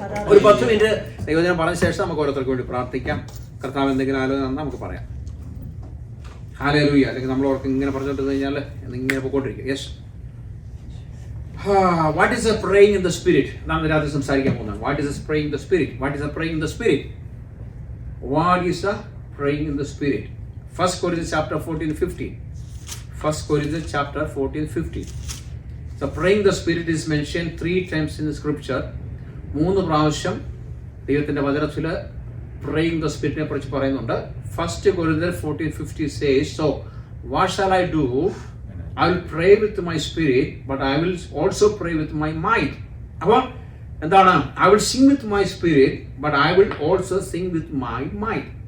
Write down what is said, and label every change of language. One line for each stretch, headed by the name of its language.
Malayalam: ഒരു 10 മിനിറ്റ് ദൈവജനം പറഞ്ഞ ശേഷം നമുക്ക് ഓരോരുത്തർക്ക് വേണ്ടി പ്രാർത്ഥിക്കാം. കർത്താവ് എന്തെങ്കിലും ആലോചന നമുക്ക് പറയാം. ഹല്ലേലൂയ. അല്ലെങ്കിൽ നമ്മൾ ഓർക്ക് ഇങ്ങനെ പറഞ്ഞിട്ട് കഴിഞ്ഞാൽ ഇങ്ങനെ പോയിക്കൊണ്ടിരിക്കും.
English: Yes. What is a praying in the spirit?
Malayalam: നാം രാത്രി സംസാരിക്കാൻ പോകുന്നതാണ്.
English: What is a praying in the spirit? What is a praying in the spirit? What is a praying in the spirit? 1 Corinthians chapter 14-15. 1 Corinthians chapter 14-15. So praying the spirit is mentioned 3 times in the scripture.
Malayalam: 3 പ്രാവശ്യം ദൈവത്തിന്റെ വചനത്തിൽ
English: praying the spirit
Malayalam: നെ കുറിച്ച് പറയുന്നുണ്ട്.
English: 1 Corinthians 14-15 says, so what shall I do? I will pray with my spirit, but I will also pray with my mind.
Malayalam: അപ്പോൾ എന്താണ്?
English: I will sing with my spirit, but I will also sing with my mind.